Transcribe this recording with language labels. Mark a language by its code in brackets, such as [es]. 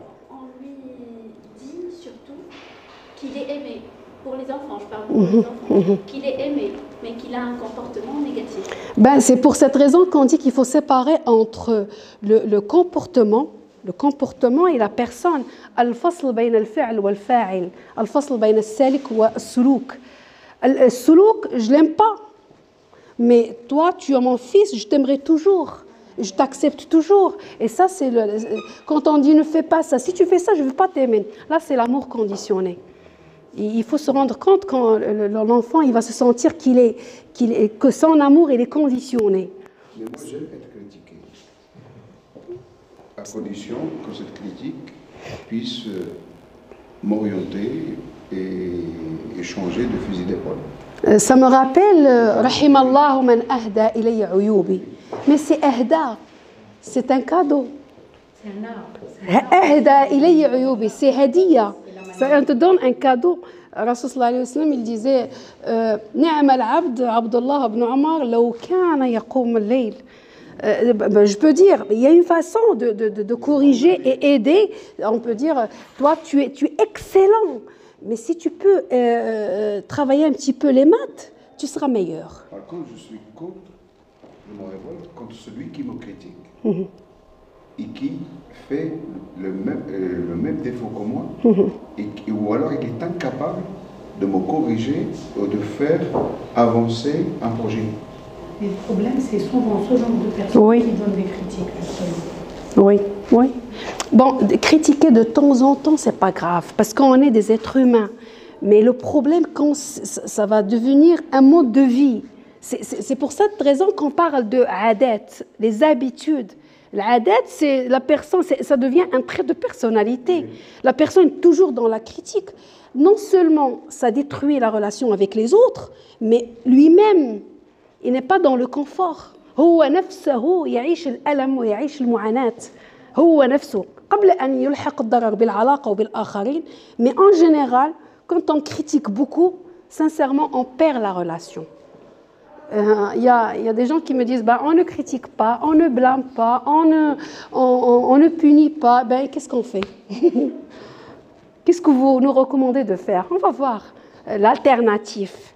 [fr] On lui dit surtout qu'il est aimé. Pour les enfants, je parle pour les enfants, qu'il est aimé, mais qu'il a un comportement négatif. C'est pour cette raison qu'on dit qu'il faut séparer entre le comportement, le comportement et la personne. [ar] الفصل بين الفعل والفاعل الفصل بين السالك والسلوك. [fr] السلوك je l'aime pas, mais toi tu es mon fils, je t'aimerai toujours, je t'accepte toujours. Et ça c'est quand on dit ne fais pas ça, si tu fais ça je ne veux pas t'aimer, là c'est l'amour conditionné. Il faut se rendre compte quand l'enfant il va se sentir que son amour il est conditionné. Mais moi j'aime être critiqué, à condition que cette critique puisse m'orienter et changer de fusil d'épaule. Ça me rappelle [ar] رحم الله من أهدى إلي عيوبي. [fr] Mais c'est ahda, c'est un cadeau. C'est un art. [ar] أهدى إلي عيوبي, [fr] c'est hadiya. On te donne un cadeau. [ar] Rasul sallallahu alayhi wa sallam, [fr] il disait [ar] نعم العبد عبد الله بن عمر لو كان يقوم الليل. [fr] Je peux dire, il y a une façon de corriger et aider. On peut dire, toi, tu es excellent, mais si tu peux travailler un petit peu les maths, tu seras meilleur. Par contre, je suis contre, je me révolte contre celui qui me critique et qui fait le même défaut que moi, ou alors il est incapable de me corriger ou de faire avancer un projet. Et le problème, c'est souvent ce genre de personnes qui donnent des critiques, justement. Oui, oui. Bon, critiquer de temps en temps, c'est pas grave, parce qu'on est des êtres humains. Mais le problème, quand ça va devenir un mode de vie, c'est pour cette raison qu'on parle de adat, les habitudes. L'adat, c'est la personne, ça devient un trait de personnalité. La personne est toujours dans la critique. Non seulement ça détruit la relation avec les autres, mais lui-même, il n'est pas dans le confort. [ar] هو نفسه يعيش الألم ويعيش المعاناة. هو نفسه قبل أن يلحق الضرر بالعلاقة وبالآخرين. [fr] Mais en général, quand on critique beaucoup, sincèrement, on perd la relation. Il y a des gens qui me disent on ne critique pas, on ne blâme pas, on ne punit pas. Qu'est-ce qu'on fait? Qu'est-ce que vous nous recommandez de faire? On va voir l'alternative.